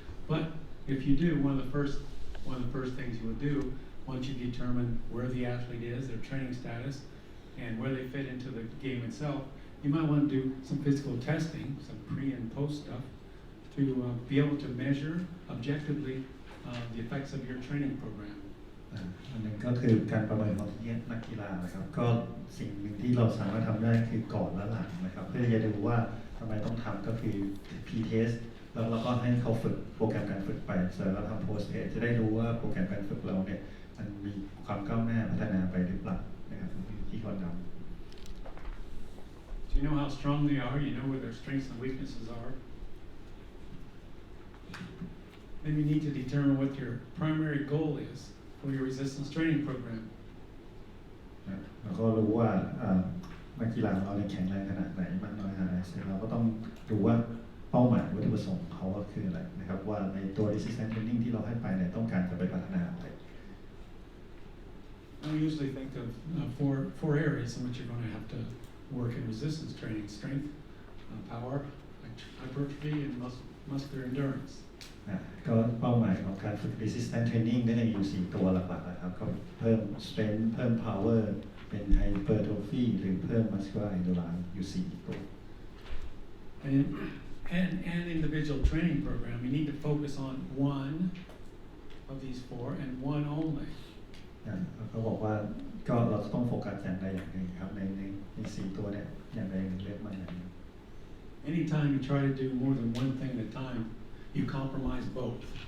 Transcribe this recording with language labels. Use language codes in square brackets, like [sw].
[en] But if you do, one of the first things you would do, once you determine where the athlete is, their training status, and where they fit into the game itself, you might want to do some physical testing, some pre and post stuff, to be able to measure objectively the effects of your training program. [th] อันนึงก็คือการประเมินของนักกีฬานะครับก็สิ่งหนึ่งที่เราสามารถทำได้คือก่อนและหลังนะครับเพื่อจะดูว่าทำไมต้องทำก็คือ P-test แล้วเราก็ให้เขาฝึกโปรแกรมการฝึกไปเสร็จแล้วทำ post test จะได้รู้ว่าโปรแกรมการฝึกเราเนี่ยมันมีความก้าวหน้าพัฒนาไปหรือเปล่านะครับที่เขาทำ [en] So you know how strong they are, you know where their strengths and weaknesses are. Then you need to determine what your primary goal is for your resistance training program. [th] เราก็รู้ว่านักกีฬาของเราแข็งแรงขนาดไหนมากน้อยขนาดไหนเสร็จเราก็ต้องดูว่าเป้าหมายวัตถุประสงค์เขาก็คืออะไรนะครับว่าในตัว resistance training ที่เราให้ไปเนี่ยต้องการจะไปพัฒนาอะไร [en] I usually think of four areas in which you're going to have to work in resistance training: strength, power, hypertrophy, and muscular endurance. [th] ก็เป้าหมายของการฝึก resistance training ก็จะอยู่4ตัวหลักๆนะครับก็เพิ่ม strength เพิ่ม power เป็น hypertrophy หรือเพิ่ม muscular endurance อยู่4ตัว [en] And individual training program, you need to focus on one of these four and one only. [th] เขาบอกว่าก็เราต้องโฟกัสอย่างใดอย่างหนึ่งครับใน4ตัวเนี่ยอย่างใดเลือกมาอย่างหนึ่ง [en] Anytime you try to do more than one thing at a time, you compromise both.